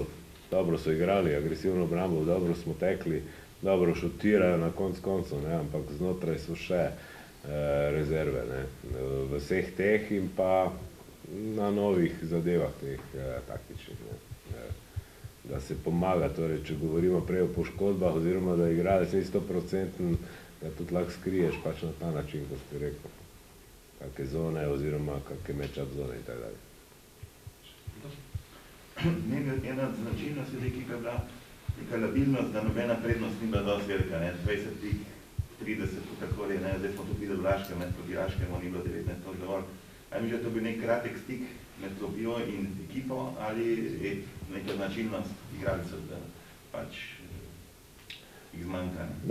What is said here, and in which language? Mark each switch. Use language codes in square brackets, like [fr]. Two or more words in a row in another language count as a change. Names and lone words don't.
[sl] Dobro so igrali, agresivno obrambo, dobro smo tekli, dobro šutirajo na koncu, ne, ampak znotraj so še rezerve, ne, v vseh teh in pa na novih zadevah teh taktičnih, ne, da se pomaga, torej, če govorimo prej o poškodbah, oziroma da igralec ni 100%, da tudi lahko skriješ pač na ta način, kot ste rekel, kakve zone oziroma kakve match-up zone in tako dalje. Ena od značilnosti je, ki je bila neka labilnost, da nobena prednost ni bila dosti velika, ne, 20, 30, takoli, ne, zdaj smo tukaj v Laškem, ne, proti Laškemu ni bilo 19 toliko dovolj. Ali mi že to bil nek kratek stik med klopijo in ekipo, ali je neka značilnost igralcev, da pač jih zmanjka, ne?